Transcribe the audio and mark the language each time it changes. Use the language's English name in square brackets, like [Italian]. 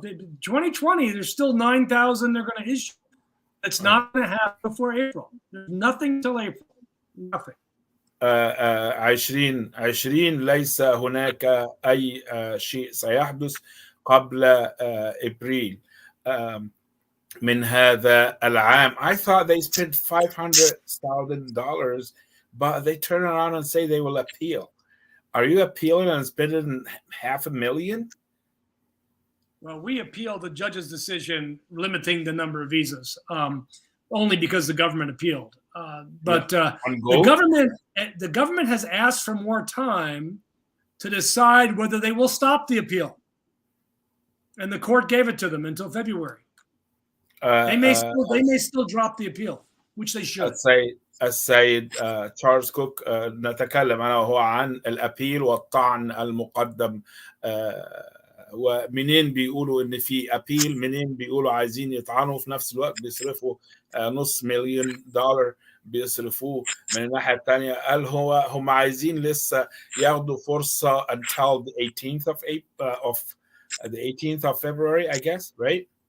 [English] 2020, there's still 9,000 they're going to issue. It's not going to happen before April. There's nothing till April. Nothing. [Arabic] 2020 ليس هناك أي شيء سيحدث قبل إبريل من هذا العام. [English] I thought they spent $500,000, but they turn around and say they will appeal. Are you appealing and spending $500,000? Well, we appealed the judge's decision limiting the number of visas, only because the government appealed. But the government has asked for more time to decide whether they will stop the appeal, and the court gave it to them until February. They may still drop the appeal, which they should. [Arabic] السيد تشارلز كوك نتكلم أنا وهو عن الأبيل والطعن المقدم، ومنين بيقولوا إن في أبيل، منين بيقولوا عايزين يطعنوا، في نفس الوقت بيصرفوا $500,000 بيصرفوه من الناحية الثانية. قال هم عايزين لسه ياخدوا فرصة [English] until the 18th of February, I guess, right?